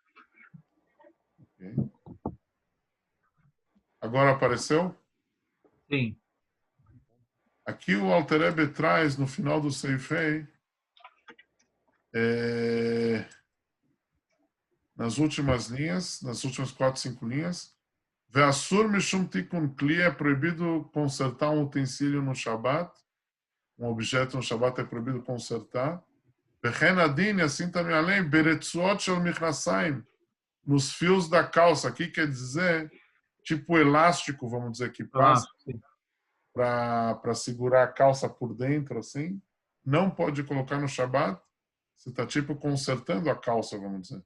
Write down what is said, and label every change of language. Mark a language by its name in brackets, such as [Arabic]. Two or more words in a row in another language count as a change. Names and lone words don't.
[Portuguese] Okay. Agora apareceu? Sim. Aqui o Alter Rebbe traz no final do Seifei, nas últimas linhas, nas últimas 4, 5 linhas, [Hebrew] ואסור משום תיקון כלי, [Portuguese] é proibido consertar um utensílio no Shabat, um objeto no Shabat é proibido consertar. [Hebrew] וכן הדין, [Portuguese] assim também além, [Hebrew] ברצועות של מכנסיים, [Portuguese] nos fios da calça, aqui quer dizer, tipo elástico, vamos dizer, que passa para segurar a calça por dentro, assim, não pode colocar no Shabat, você está tipo consertando a calça, vamos dizer.